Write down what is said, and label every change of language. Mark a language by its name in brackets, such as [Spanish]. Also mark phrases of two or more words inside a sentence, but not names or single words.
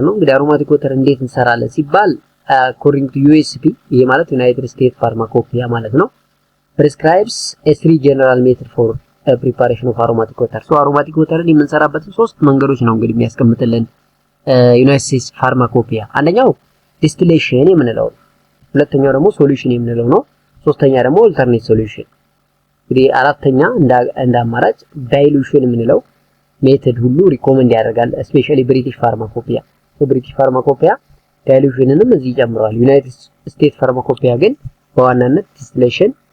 [Amharic] ነው። እንግዲህ [English] aromatic water [Amharic] እንዴት እንሰራለን ሲባል [English] according to USP [Amharic] ይሄ ማለት ዩናይትድ ስቴትስ ፋርማኮፒያ ማለት ነው [English] prescribes a three general method for preparation of aromatic water። [Amharic] ሶ [English] aromatic water [Amharic] የምንሰራበትን ሶስት መንገዶች ነው እንግዲህ የሚያስቀምጥልን ዩናይትድ ስቴትስ ፋርማኮፒያ። አንደኛው ዲስቲሌሽን የምንለው ነው። ሁለተኛው ደግሞ ሶሉሽን የምንለው ነው። ሶስተኛ ደግሞ [English] alternate solution። [Amharic] እንግዲህ አራተኛ እንደ አማራጭ ዳይሉሽን የምንለው ሜተድ ሁሉ ሪኮመንድ ያደርጋል ስፔሻሊ ብሪቲሽ ፋርማኮፒያ። ብሪቲሽ ፋርማኮፒያ ዳይሉሽንንም እዚህ ጨምረዋል። ዩናይትድ ስቴትስ ፋርማኮፒያ ግን በዋናነት ዲስቲሌሽን